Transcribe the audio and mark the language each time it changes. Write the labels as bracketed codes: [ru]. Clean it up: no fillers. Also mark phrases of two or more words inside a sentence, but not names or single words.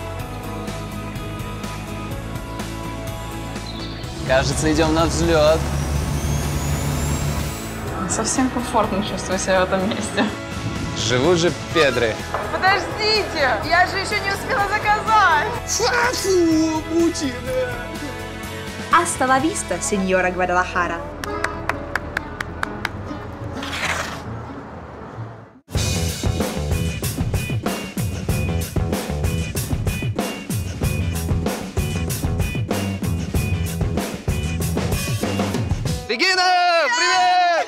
[ru] Кажется, идем на взлет. Совсем комфортно чувствую себя в этом месте. Живут же педры. Подождите, я же еще не успела заказать. Фу, мучина. [es] Hasta la vista, señora Guadalajara. [ru] Регина, привет!